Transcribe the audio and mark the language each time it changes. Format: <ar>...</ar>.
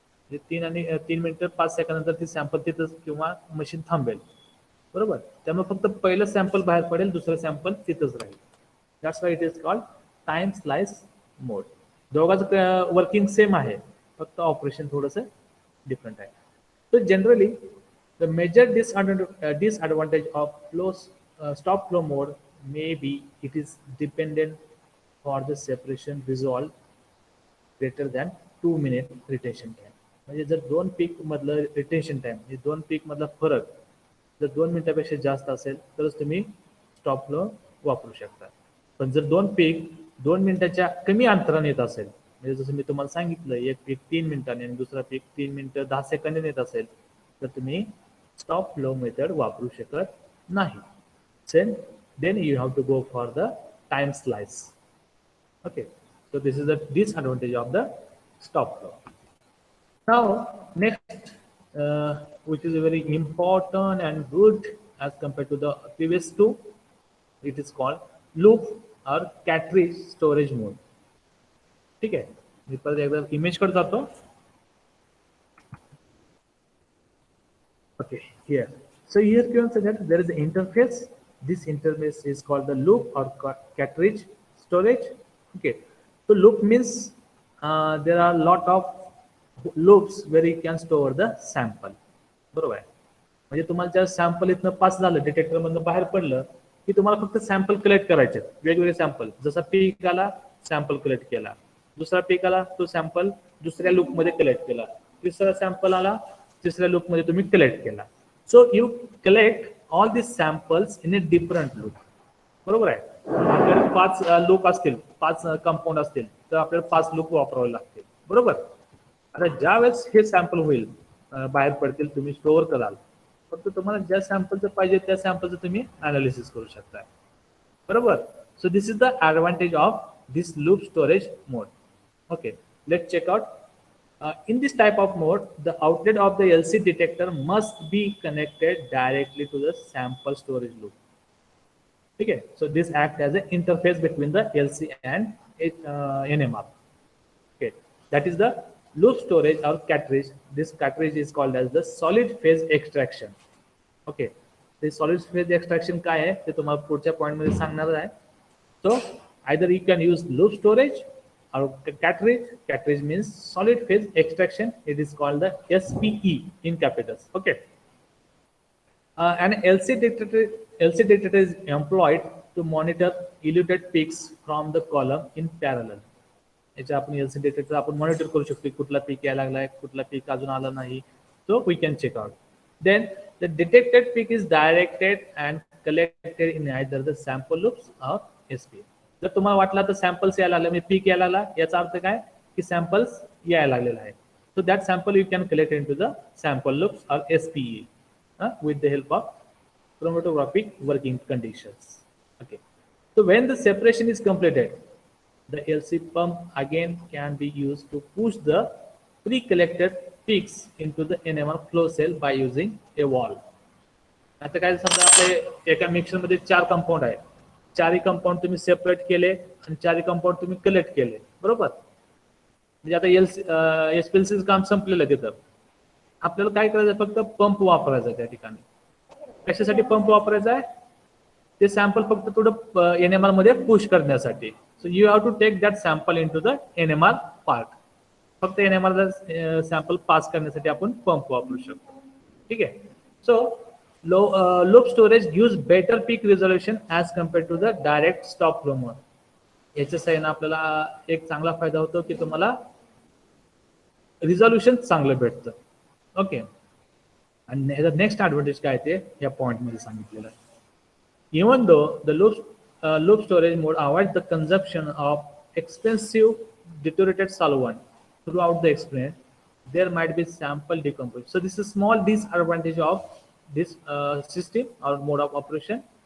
<mr>म्हणजे 3 मिनिटं 5 सेकंदानंतर ती सॅम्पल तिथंच किंवा मशीन थांबेल, बरोबर. त्यामुळे फक्त पहिलं सॅम्पल बाहेर पडेल, दुसरं सॅम्पल तिथंच राहील.</mr> <en>That's why it is called time slice mode.</en> <mr>दोघांचं वर्किंग सेम आहे, फक्त ऑपरेशन थोडंसं डिफरंट आहे.</mr> <en>So generally, the major disadvantage of stop flow mode may be it is dependent for the separation resolve greater than 2 minute retention time.</en> <mr>म्हणजे जर 2 पीक मधलं retention time म्हणजे 2 पीक मधला फरक जर 2 मिनिटापेक्षा जास्त असेल तरच तुम्ही स्टॉप फ्लो वापरू शकता. पण जर 2 पीक 2 मिनिटाच्या कमी अंतराने येत असेल म्हणजे जसं मी तुम्हाला सांगितलं, एक पीक 3 मिनिटांनी आणि दुसरा पीक 3 मिनिटं 10 सेकंदांनी येत असेल तर तुम्ही स्टॉप फ्लो मेथड वापरू शकत नाही.</mr> <en>Then you have to go for the time slice. Okay, so this is the disadvantage of the stop flow. Now next, which is very important and good as compared to the previous two, it is called loop or cartridge storage mode.</en> <mr>ठीक आहे, मी परत एकदा image कडे जातो.</mr> <en>Okay, here. So here you can see that there is an interface. This interface is called the loop or cartridge storage. Okay, so loop means there are a lot of loops where you can store the sample.</en> <mr>बरोबर आहे. म्हणजे तुम्हाला ज्या sample इथनं pass झालं, detector मधनं बाहेर पडलं की तुम्हाला फक्त सॅम्पल कलेक्ट करायचे, वेगवेगळे सॅम्पल. जसा पीक आला सॅम्पल कलेक्ट केला, दुसरा पीक आला तो सॅम्पल दुसऱ्या लूप मध्ये कलेक्ट केला, तिसरा सॅम्पल आला तिसऱ्या लूप मध्ये तुम्ही कलेक्ट केला.</mr> <en>So you collect all this samples in a different loop.</en> <mr>बरोबर आहे. आपल्याकडे 5 लूप असतील, 5 कंपाऊंड असतील तर आपल्याला 5 लूप वापरावे लागतील. बरोबर. आता ज्या वेळेस हे सॅम्पल होईल, बाहेर पडतील, तुम्ही स्टोअर कराल, फक्त तुम्हाला ज्या सॅम्पलचं पाहिजे त्या सॅम्पलचं तुम्ही अनालिसिस करू शकता. बरोबर.</mr> <en>So this is the advantage of this loop storage mode. Okay, let's check out. In this type of mode, the outlet of the LC detector must be connected directly to the sample storage loop. Okay, so this acts as an interface between the LC and NMR. Okay, that is the loop storage or cartridge. This cartridge is called as the solid phase extraction. Okay, this solid phase extraction</en> <mr>काय आहे ते तुम्हाला पुढच्या point मध्ये सांगणार आहे.</mr> <en>So either you can use loop storage or cartridge. Cartridge means solid phase extraction. It is called the SPE in capitals. Okay. An LC detector is employed to monitor eluted peaks from the column in parallel.</en> <mr>याच्या आपण LC detector आपण monitor करू शकतो, कुठला पीक यायला लागलाय, कुठला पीक अजून आला नाही.</mr> <en>So we can check out. Then the detected peak is directed and collected in either the sample loops or SPE.</en> <mr>जर तुम्हाला वाटलं तर सॅम्पल्स यायला लागले, म्हणजे पीक यायला लागला, याचा अर्थ काय की सॅम्पल्स यायला लागलेला आहे.</mr> <en>So that sample you can collect into the sample loops or SPE with the help of chromatographic working conditions. Okay, so when the separation is completed, the LC pump again can be used to push the pre-collected peaks into the NMR flow cell by using a valve.</en> <mr>आता काय समजा आपल्या एका mixer मध्ये 4 compound आहे, 4ही compound तुम्ही separate केले आणि 4ही कंपाऊंड तुम्ही कलेक्ट केले. बरोबर. म्हणजे आता एसपीएलसीचं काम संपलेलं आहे. तिथं आपल्याला काय करायचं, फक्त पंप वापरायचा त्या ठिकाणी. कशासाठी पंप वापरायचा आहे, ते सॅम्पल फक्त थोडं एनएमआर मध्ये पुश करण्यासाठी.</mr> <en>So you have to take that sample into the NMR part.</en> <mr>फक्त एनएमआर सॅम्पल पास करण्यासाठी आपण पंप वापरू शकतो. ठीक आहे.</mr> <en>So loop storage gives better peak resolution as compared to the direct stop flow mode.</en> <mr>याच्या सहाय्याने आपल्याला एक चांगला फायदा होतो की तुम्हाला रिझोल्युशन चांगलं भेटतं. ओके. आणि ह्याचा नेक्स्ट ॲडव्हान्टेज काय ते या पॉइंट मध्ये सांगितलेलं आहे.</mr> <en>Even though the loop storage mode avoids the consumption of expensive deteriorated solvent throughout the experiment, there might be sample decomposition. So this is a small disadvantage of this system or mode of operation.</en>